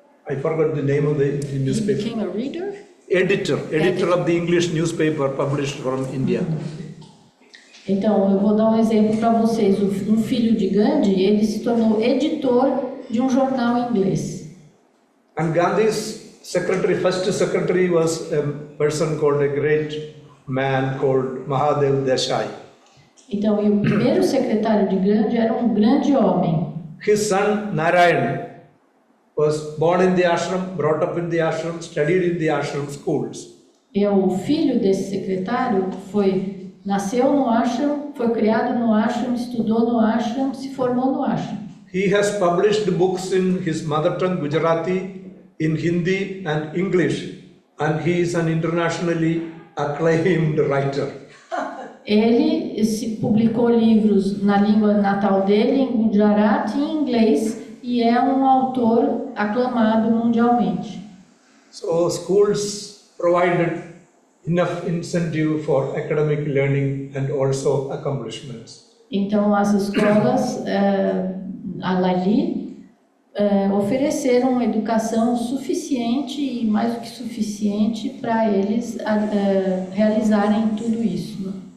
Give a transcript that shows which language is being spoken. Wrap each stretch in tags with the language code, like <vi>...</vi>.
<en>I forgot the name of the newspaper. He became a reader? Editor of the English newspaper published from India.</en> <pt>Então, eu vou dar um exemplo para vocês. Um filho de Gandhi, ele se tornou editor de um jornal inglês.</pt> <en>And Gandhi's first secretary was a person called a great man called Mahadev Desai.</en> <pt>Então, e o primeiro secretário de Gandhi era um grande homem.</pt> <en>His son Narayan was born in the ashram, brought up in the ashram, studied in the ashram schools.</en> <pt>E o filho desse secretário nasceu no ashram, foi criado no ashram, estudou no ashram, se formou no ashram.</pt> <en>He has published books in his mother tongue, Gujarati, in Hindi and English, and he is an internationally acclaimed writer.</en> <pt>Ele publicou livros na língua natal dele, em Gujarati e em inglês, e é um autor aclamado mundialmente.</pt> <en>So schools provided enough incentive for academic learning and also accomplishments.</en> <pt>Então as escolas ali ofereceram educação suficiente e mais do que suficiente para eles realizarem tudo isso. Né?</pt>